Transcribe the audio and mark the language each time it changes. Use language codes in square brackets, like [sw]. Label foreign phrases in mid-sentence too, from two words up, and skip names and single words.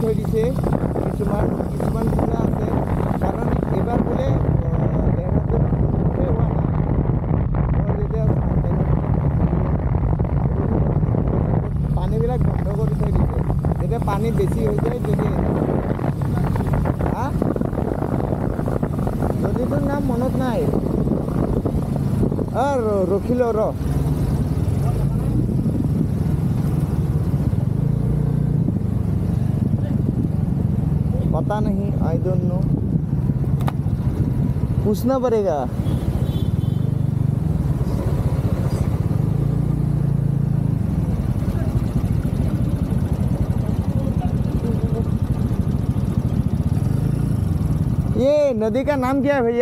[as] হৈছে কিছুমান কিবা আছে কাৰণ এবাৰ বোলে দেহৰাদুন হোৱা নাই মই যেতিয়া পানীবিলাক বন্ধ কৰি থৈ দিছে যেতিয়া পানী বেছি হৈ যায় যদি নদীটোৰ নাম মনত নাই [hi] ৰখিলো पता नहीं [en] I don't know [hi] पूछना पड़ेगा ये नदी का नाम क्या है भैया